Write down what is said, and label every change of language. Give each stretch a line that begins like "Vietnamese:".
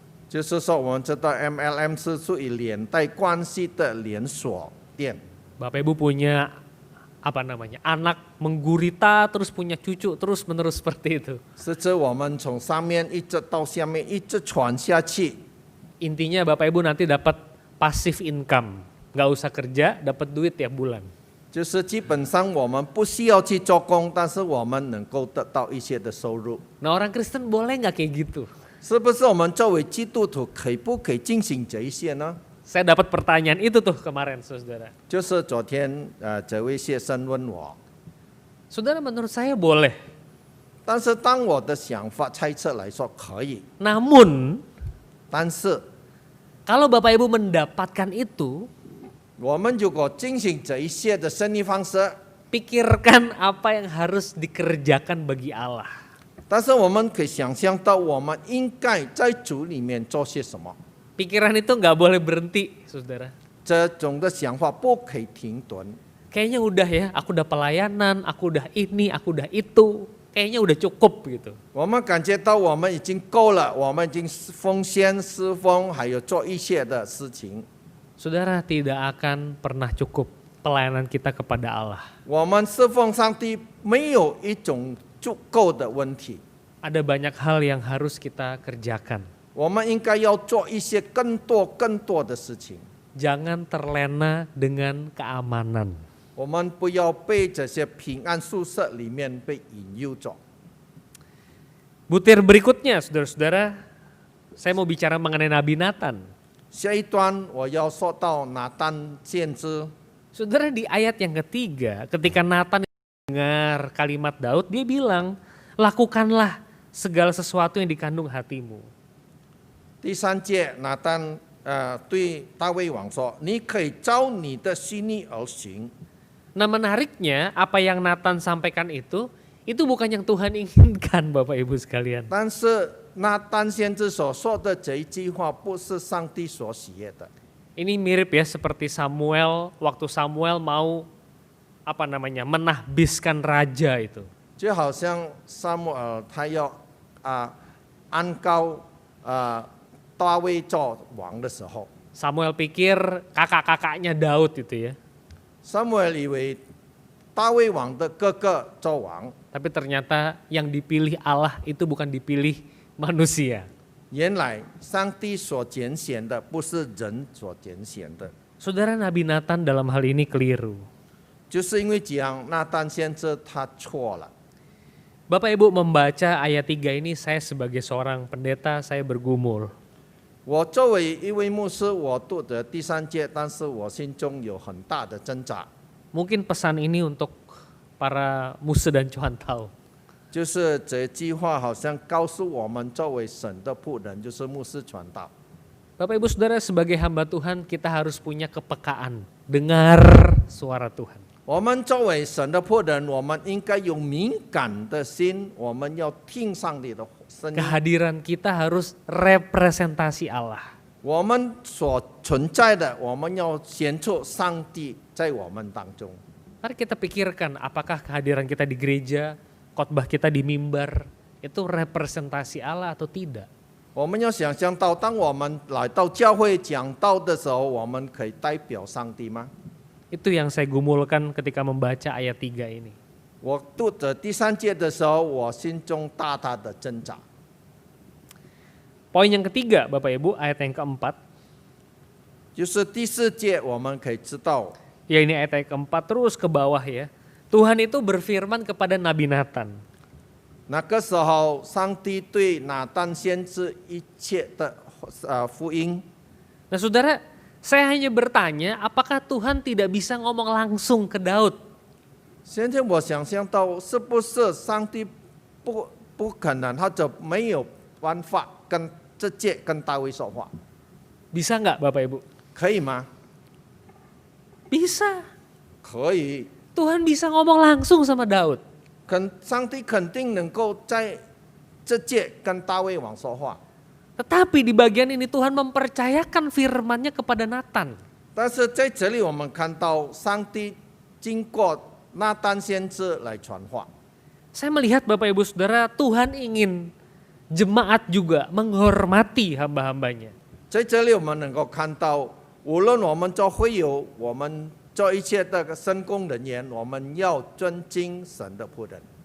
Chinese: 就是说，我们知道 MLM 是属于连带关系的连锁店。
Indonesian: Bapak Ibu punya anak menggurita terus punya cucu terus menerus seperti itu.
Chinese: 是指我们从上面一直到下面一直传下去。
Indonesian: Intinya Bapak Ibu nanti dapat
English: passive income,
Indonesian: nggak usah kerja, dapat duit tiap bulan.
Chinese: 就是基本上我们不需要去做工，但是我们能够得到一些的收入。
Indonesian: Nah orang Kristen boleh nggak kayak gitu?
Chinese: 是不是我们作为基督徒可不可以进行这一些呢？
Indonesian: Saya dapat pertanyaan itu tuh kemarin, saudara.
Chinese: 就是昨天这位学生问我，
Indonesian: Saudara, menurut saya boleh.
Chinese: 但是当我的想法猜测来说可以，
Indonesian: Namun
Chinese: 但是
Indonesian: kalau Bapak Ibu mendapatkan itu,
Chinese: 我们如果进行这一些的生意方式，
Indonesian: pikirkan apa yang harus dikerjakan bagi Allah.
Chinese: 但是我们可以想象到我们应该在主里面做些什么。
Indonesian: Pikiran itu nggak boleh berhenti, saudara.
Chinese: 这种的想法不可以停顿。
Indonesian: Kayaknya udah ya, aku udah pelayanan, aku udah ini, aku udah itu. Kayaknya udah cukup gitu.
Chinese: 我们感觉到我们已经够了，我们已经奉献、侍奉，还有做一些的事情。
Indonesian: Saudara, tidak akan pernah cukup pelayanan kita kepada Allah.
Chinese: 我们侍奉上帝没有一种足够的问题，
Indonesian: Ada banyak hal yang harus kita kerjakan.
Chinese: 我们应该要做一些更多的事情。
Indonesian: Jangan terlena dengan keamanan.
Chinese: 我们不要被这些平安宿舍里面被引诱着。
Indonesian: Butir berikutnya, saudara-saudara, saya mau bicara mengenai Nabi Nathan.
Chinese: 下一段我要说到拿单先知，
Indonesian: Saudara, di ayat yang ketiga, ketika Nathan dengar kalimat Daud, dia bilang, lakukanlah segala sesuatu yang dikandung hatimu.
Chinese: 第3节拿单对大卫王说：“你可以照你的心意而行。”
Indonesian: Nah menariknya, apa yang Nathan sampaikan itu bukan yang Tuhan inginkan Bapak Ibu sekalian.
Chinese: 但是拿单先知所说的这一句话，不是上帝所喜悦的。
Indonesian: Ini mirip ya seperti Samuel, waktu Samuel mau menahbiskan raja itu.
Chinese: 就好像撒母耳他要安高大卫做王的时候，
Indonesian: Samuel pikir kakak-kakaknya Daud itu ya.
Chinese: 撒母耳以为大卫王的哥哥做王，
Indonesian: Tapi ternyata yang dipilih Allah itu bukan dipilih manusia.
Chinese: 原来上帝所拣选的不是人所拣选的，
Indonesian: Saudara, Nabi Nathan dalam hal ini keliru.
Chinese: 就是因为这样，那单先知他错了。
Indonesian: Bapak Ibu membaca ayat 3 ini, saya sebagai seorang pendeta, saya bergumul.
Chinese: 我作为一位牧师，我读的第3节，但是我心中有很大的挣扎。
Indonesian: Mungkin pesan ini untuk para musuh dan cuantau.
Chinese: 就是这句话好像告诉我们，作为神的仆人，就是牧师传道。
Indonesian: Bapak Ibu Saudara, sebagai hamba Tuhan kita harus punya kepekaan, dengar suara Tuhan.
Chinese: 我们作为神的仆人，我们应该有敏感的心，我们要听上帝的声音。
Indonesian: Kehadiran kita harus representasi Allah.
Chinese: 我们所存在的，我们要显出上帝在我们当中。
Indonesian: Mari kita pikirkan apakah kehadiran kita di gereja, khotbah kita di mimbar, itu representasi Allah atau tidak.
Chinese: 我们要想象到，当我们来到教会讲道的时候，我们可以代表上帝吗？
Indonesian: Itu yang saya gumulkan ketika membaca ayat 3 ini.
Chinese: 我读的第3节的时候，我心中大大的挣扎。
Indonesian: Poin yang ketiga, Bapak Ibu, ayat yang keempat.
Chinese: 就是第4节，我们可以知道，
Indonesian: Ya ini ayat yang keempat terus ke bawah ya. Tuhan itu berfirman kepada Nabi Nathan.
Chinese: 那个时候，上帝对拿但先知一切的福音，
Indonesian: Nah saudara, saya hanya bertanya apakah Tuhan tidak bisa ngomong langsung ke Daud?
Chinese: 现在我想象到，是不是上帝不可能，他就没有办法直接跟大卫说话，
Indonesian: Bisa nggak Bapak Ibu?
Chinese: 可以吗？
Indonesian: Bisa.
Chinese: 可以，
Indonesian: Tuhan bisa ngomong langsung sama Daud.
Chinese: 上帝肯定能够在直接跟大卫王说话。
Indonesian: Tetapi di bagian ini Tuhan mempercayakan firman-Nya kepada Natan.
Chinese: 但是在这里，我们看到上帝经过拿但先知来传话。
Indonesian: Saya melihat Bapak Ibu Saudara, Tuhan ingin jemaat juga menghormati hamba-hambanya.
Chinese: 在这里，我们能够看到，无论我们做会友，我们做一切的圣工人员，我们要尊敬神的仆人。